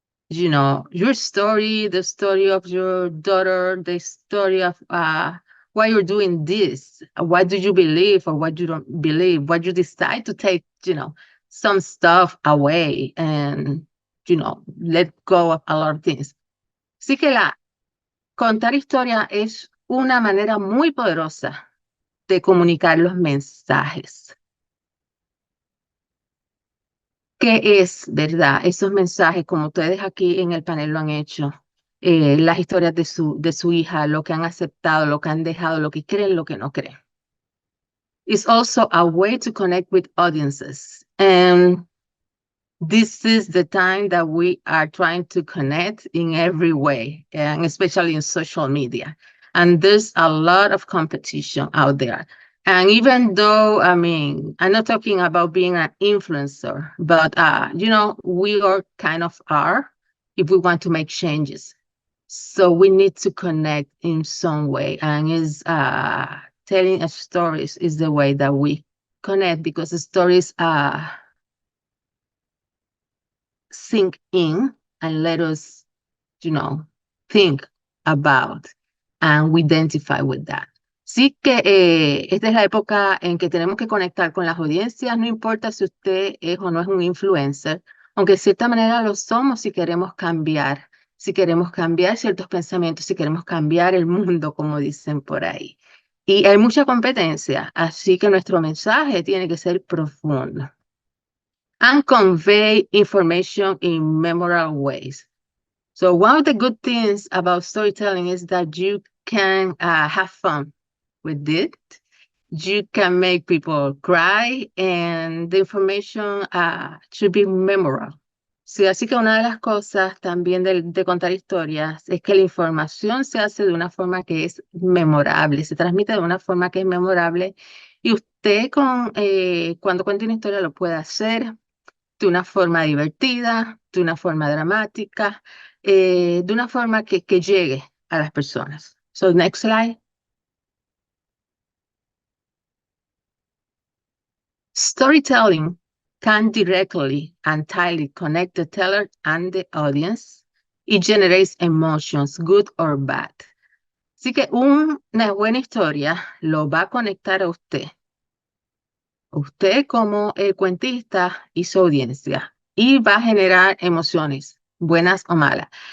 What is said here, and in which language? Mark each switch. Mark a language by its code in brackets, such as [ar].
[en] Your story, the story of your daughter, the story of why you're doing this, what do you believe or what you don't believe, what you decide to take, some stuff away and, let go of a lot of things. [es] Así que contar historia es una manera muy poderosa de comunicar los mensajes. ¿Qué es, verdad? Esos mensajes, como ustedes aquí en el panel lo han hecho, las historias de su hija, lo que han aceptado, lo que han dejado, lo que creen, lo que no creen. [en] It's also a way to connect with audiences. And this is the time that we are trying to connect in every way, and especially in social media. And there's a lot of competition out there. And even though, I'm not talking about being an influencer, but, we all kind of are if we want to make changes. So we need to connect in some way. And telling stories is the way that we connect, because the stories sink in and let us, think about and we identify with that. [es] Sí que esta es la época en que tenemos que conectar con las audiencias, no importa si usted es o no es un influencer, aunque de cierta manera lo somos si queremos cambiar ciertos pensamientos, si queremos cambiar el mundo, como dicen por ahí. Y hay mucha competencia, así que nuestro mensaje tiene que ser profundo [en] and convey information in memorable ways. So one of the good things about storytelling is that you can have fun with it. You can make people cry, and the information should be memorable. [es] Sí, así que una de las cosas también de contar historias es que la información se hace de una forma que es memorable, se transmite de una forma que es memorable, y usted cuando cuenta una historia lo puede hacer de una forma divertida, de una forma dramática, de una forma que llegue a las personas. [en] So, next slide. Storytelling can directly and tightly connect the teller and the audience. It generates emotions, good or bad. [es] Así que una buena historia lo va a conectar a usted como cuentista y su audiencia, y va a generar emociones, buenas o malas.